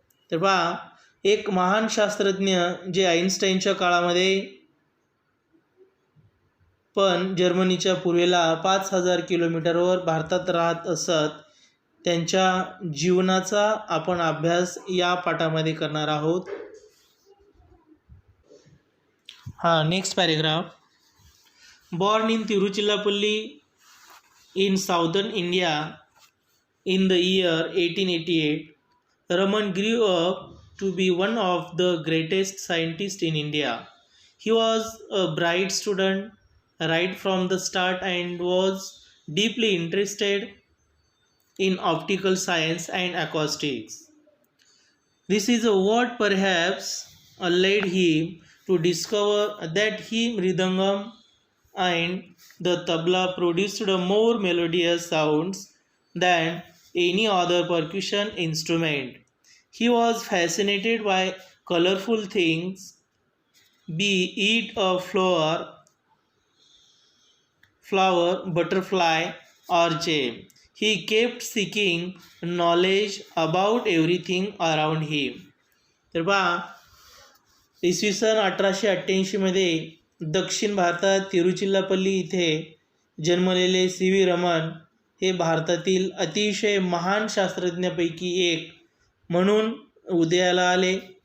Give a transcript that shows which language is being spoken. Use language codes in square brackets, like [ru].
[mr] तर पहा, एक महान शास्त्रज्ञ जे आइन्स्टाईनच्या काळामध्ये पण जर्मनीच्या पूर्वेला 5,000 किलोमीटरवर भारतात राहत असत, त्यांच्या जीवनाचा आपण अभ्यास या पाठामध्ये करणार आहोत. [en] Next paragraph. Born in Tiruchirappalli in southern India in the year 1888, Raman grew up to be one of the greatest scientists in India. He was a bright student right from the start and was deeply interested in optical science and acoustics. This is what perhaps led him to discover that mridangam and the tabla produced more melodious sounds than any other percussion instrument. He was fascinated by colorful things, be it a flower, butterfly, or gem. He kept seeking knowledge about everything around him. [mr] तर पहा, इसवी सन 1888 मध्ये दक्षिण भारतात तिरुचिरापल्ली इथे जन्मलेले CV Raman हे भारतातील अतिशय महान शास्त्रज्ञांपैकी एक म्हणून उदयाला आले.